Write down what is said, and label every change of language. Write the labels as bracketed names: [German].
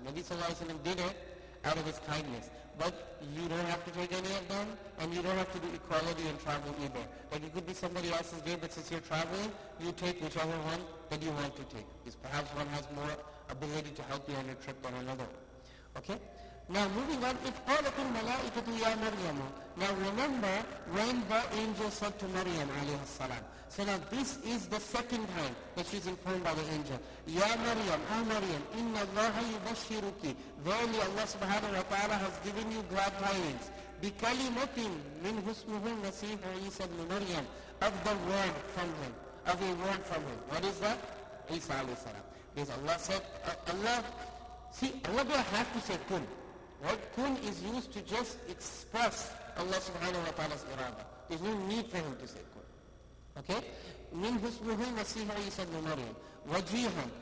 [English] Nabi Sallallahu Alaihi Wasallam did it out of his kindness. But you don't have to take any of them, and you don't have to do equality in travel either. Like it could be somebody else's day, but since you're traveling, you take whichever one that you want to take. Because perhaps one has more ability to help you on your trip than another. Okay? Now moving on, [Arabic] إِذْ قَالَتِ الْمَلَائِكَةُ يَا مَرْيَمُ. [English] Now remember when the angel said to Maryam alayhi salam. So now this is the second time that she's informed by the angel. [Arabic] Ya Maryam, [English] O Maryam, [Arabic] inna Allah yubashiruki. [English] Verily Allah subhanahu wa ta'ala has given you glad tidings. [Arabic] بِكَلِمَةٍ مِنْ هُسْمُهُ الْمَسِيحُ عِيسَى ibn Maryam. [English] Of the word from him. Of a word from him. What is that? Isa alayhi salam. Because Allah said, Allah don't have to say kun. Right? Kun is used to just express Allah subhanahu wa ta'ala's irada. There's no need for him to say kun. Okay? [Arabic] Min husmuhu Masih Isa ibn Maryam. Wajihan.